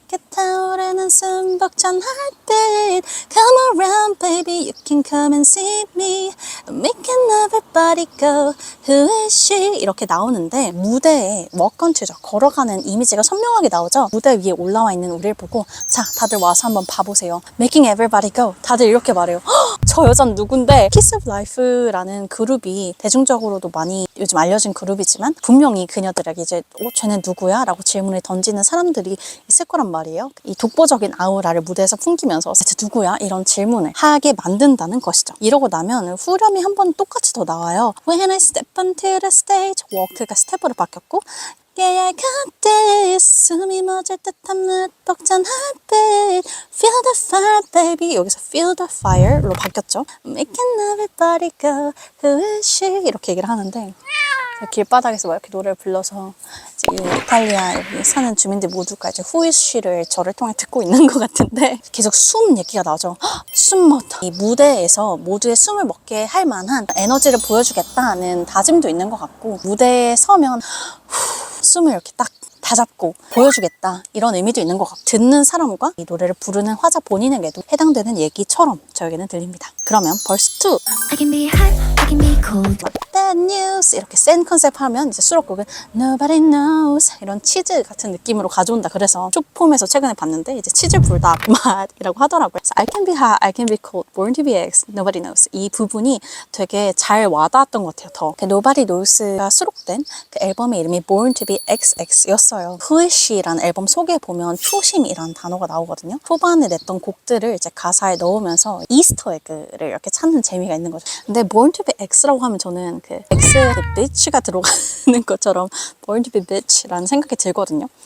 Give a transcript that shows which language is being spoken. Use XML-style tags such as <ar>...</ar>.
<ko>타오르는 숨 벅찬</ko> <en>heartbeat Come around baby you can come and see me Making everybody go Who is she?</en> <ko>이렇게 나오는데 무대에 워컨투죠. 걸어가는 이미지가 선명하게 나오죠. 무대 위에 올라와 있는 우리를 보고 자 다들 와서 한번 봐보세요.</ko> <en>Making everybody go</en> <ko>다들 이렇게 말해요. 저 여자는 누군데? Kiss of Life라는 그룹이 대중적으로도 많이 요즘 알려진 그룹이지만 분명히 그녀들에게 이제 쟤는 누구야? 라고 질문을 던지는 사람들이 있을 거란 말이에요. 이 독보적인 아우라를 무대에서 풍기면서 쟤 누구야? 이런 질문을 하게 만든다는 것이죠. 이러고 나면 후렴이 한 번 똑같이 더 나와요.</ko> <en>When I step onto the stage</en> <ko>워크가 스텝으로 바뀌었고</ko> <en>Yeah, I got this</en> <ko>숨이 멎을 듯한 듯 벅찬</ko> <en>heartbeat Feel the fire, baby</en> <ko>여기서</ko> <en>feel the fire</en> <ko>로 바뀌었죠.</ko> <en>Making everybody go Who is she?</en> <ko>이렇게 얘기를 하는데 길바닥에서 막 이렇게 노래를 불러서 이탈리아에 사는 주민들 모두가 이제 Who is she를 저를 통해 듣고 있는 것 같은데 계속 숨 얘기가 나오죠. 숨 먹다. 이 무대에서 모두의 숨을 먹게 할 만한 에너지를 보여주겠다는 다짐도 있는 것 같고 무대에 서면 숨을 이렇게 딱 다잡고 보여주겠다 이런 의미도 있는 것 같고 듣는 사람과 이 노래를 부르는 화자 본인에게도 해당되는 얘기처럼 저에게는 들립니다. 그러면 벌스 2</ko> <en>I can be hot, I can be cold Bad news</en> <ko>이렇게 센 컨셉 하면 이제 수록곡은 Nobody knows 이런 치즈 같은 느낌으로 가져온다. 그래서 쇼폼에서 최근에 봤는데 이제 치즈 불닭 맛이라고 하더라고요. 그래서</ko> <en>I can be hot, I can be cold Born to be X, Nobody knows</en> <ko>이 부분이 되게 잘 와닿았던 것 같아요. 더 Nobody knows가 수록된 그 앨범의 이름이 Born to be XX였어요. Who is she라는 앨범 소개에 보면 초심이라는 단어가 나오거든요. 초반에 냈던 곡들을 이제 가사에 넣으면서 이스터 에그를 이렇게 찾는 재미가 있는 거죠. 근데 Born to be X라고 하면 저는 그 X 그 bitch가 들어가는 것처럼</ko> <en>Born to be bitch</en> <ko>라는 생각이 들거든요.</ko>